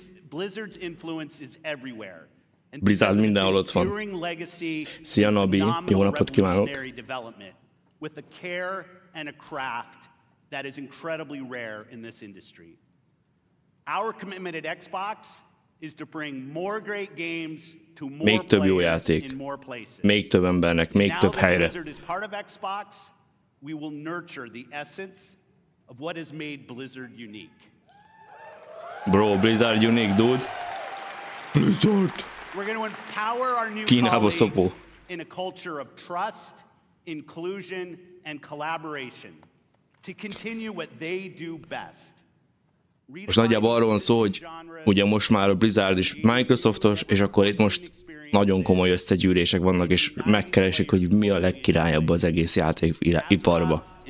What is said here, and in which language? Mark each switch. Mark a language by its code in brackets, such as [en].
[en] Blizzard's influence is everywhere. [hu] Blizzard mindenhol ott van. Szia, Nabi, jó napot kívánok. [en] With a care and a craft that is incredibly rare in this industry. Our commitment at Xbox is to bring more great games to more players in more places. [hu] Még több embernek, még több helyre. [en] Now that Blizzard is part of Xbox, we will nurture the essence of what has made Blizzard unique. Bro, Blizzard unique, dude. Blizzard. We're going to empower our new colleagues in a culture of trust, inclusion, and collaboration to continue what they do best. [hu] Most nagyjából arról van szó, hogy ugye most már a Blizzard is Microsoftos, és akkor itt most nagyon komoly összegyűrések vannak, és megkeresik, hogy mi a legkirályabb az egész játékiparba.